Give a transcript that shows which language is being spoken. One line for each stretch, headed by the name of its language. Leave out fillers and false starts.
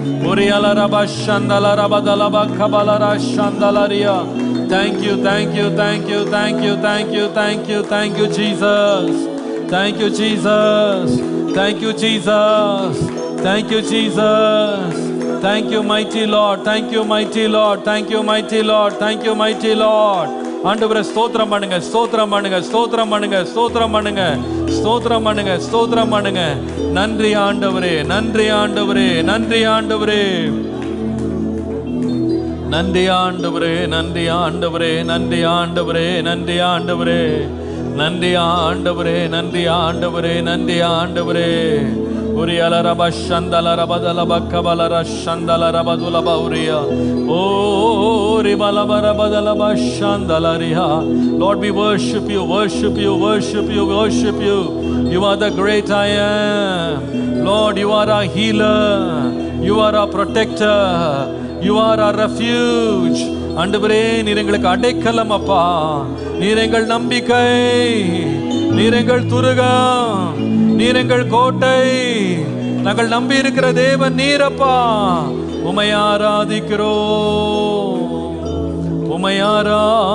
English: உரியலர பஷந்தலர பதலப கபலர சந்தலரியா. Thank you, thank you, thank you, thank you, thank you, thank you, thank you, Jesus. Thank you, Jesus. Thank you, Jesus. Thank you, Jesus. Thank you, mighty Lord. Thank you, mighty Lord. Thank you, mighty Lord. Thank you, mighty Lord.
Tamil: ஆண்டவரே ஸ்தோத்திரம் பண்ணுங்க, ஸ்தோத்திரம் பண்ணுங்க, ஸ்தோத்திரம் பண்ணுங்க, ஸ்தோத்திரம் பண்ணுங்க, ஸ்தோத்திரம் பண்ணுங்க, ஸ்தோத்திரம் பண்ணுங்க. நன்றி ஆண்டவரே, நன்றி ஆண்டவரே, நன்றி ஆண்டவரே, நன்றி ஆண்டவரே, நன்றி ஆண்டவரே, நன்றி ஆண்டவரே, நன்றி ஆண்டவரே, நன்றி ஆண்டவரே, நன்றி ஆண்டவரே, நன்றி ஆண்டவரே. உரியலரப சந்தலரபதலப கபலர சந்தலரபதுலப உரியா. ஓ ரிபலபரபதலப சந்தலரியா.
English: Lord, we worship you, worship you, worship you, worship you. You are the great I am. Lord, you are our healer, you are our protector, you are our refuge.
Tamil: ஆண்டவரே, நீர் எங்களுக்கு அடைக்கலம் அப்பா, நீர் எங்கள் நம்பிக்கை, நீர் எங்கள் துருகம், நீர் எங்கள் கோட்டை. நாங்கள் நம்பி இருக்கிற தேவன் நீரப்பா. உம்மை ஆராதிக்கிறோம், உம்மை ஆராதிக்கிறோம்.